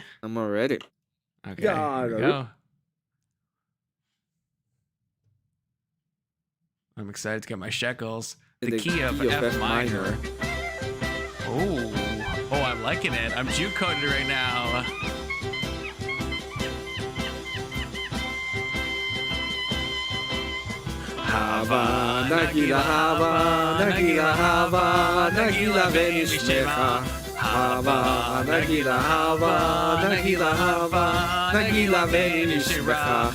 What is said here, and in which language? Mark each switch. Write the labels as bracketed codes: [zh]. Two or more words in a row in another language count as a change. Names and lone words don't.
[en] I'm all ready. Okay. Here we go. I'm excited to get my shekels. The key of F minor. Oh, I'm liking it. I'm juke coded right now. [he] הבה נגילה, הבה נגילה, הבה נגילה, ונשמחה. הבה נגילה, הבה נגילה, הבה נגילה, ונשמחה.